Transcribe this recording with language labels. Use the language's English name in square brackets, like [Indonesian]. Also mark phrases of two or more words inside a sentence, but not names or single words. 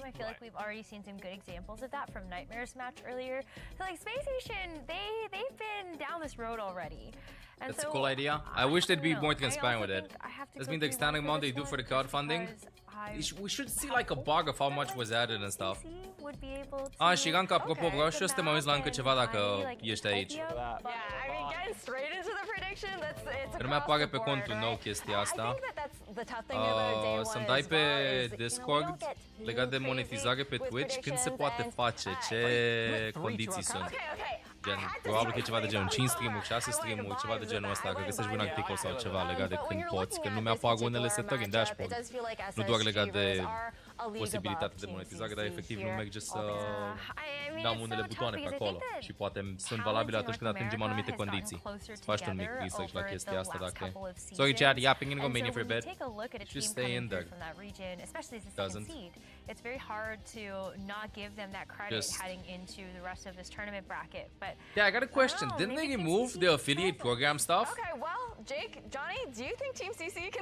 [English] I feel like we've already seen some good examples of that from Nightmare's match earlier. So like Space Station, they've been down this road already. And That's so, a cool idea. I wish they'd be more I transparent with also it. think I have to That's go been the 3-1 extending for amount they this do for the one, crowdfunding. because I We should see like a bug of how much was added and stuff. would be able Ah, to- [Romanian] și Ganca, apropo, [English] Okay, [Romanian] vreau și eu [English] the [Romanian] să te mai uiți la încă [English] map [Romanian] ceva [English] and [Romanian] dacă [English] I, like, [Romanian] ești aici. [English] Yeah, I mean, getting straight into the prediction, it's [Romanian] Nu mi apare pe [English] across the [Romanian] contul [English] board, [Romanian] nou [English] right? [Romanian] chestia asta. [English] I think that's the tough thing about day one [Romanian] Să-mi [English] as [Romanian] dai pe [English] well is, [Romanian] Discord [English] we don't get [Romanian] legat de [English] too [Romanian] monetizare pe [English] crazy [Romanian] Twitch, [English] with [Romanian] când se poate [English] predictions [Romanian] face, [English] and- [Romanian] ce condiții sunt. [English] Okay. [Romanian] Gen, probabil că e ceva de genul 5 stream-uri, 6 stream-uri, ceva de genul ăsta, că găsești un articol sau ceva legat de când poți, că nu mi-apar unele setări în dashboard. Nu doar legat de posibilitatea de monetizare, dar efectiv nu merge să dăm unele butoane pe acolo și poate sunt valabile atunci când atingem anumite condiții. Să faci un mic research la chestia asta dacă e. [English] Sorry chat, yapping in Romania for a bit. Just stay in there. Doesn't. It's very hard to not give them that credit Just- heading into the rest of this tournament bracket. But Yeah, I got a question. Didn't they remove the affiliate program stuff? Okay, well, Jake, Johnny, do you think Team CC can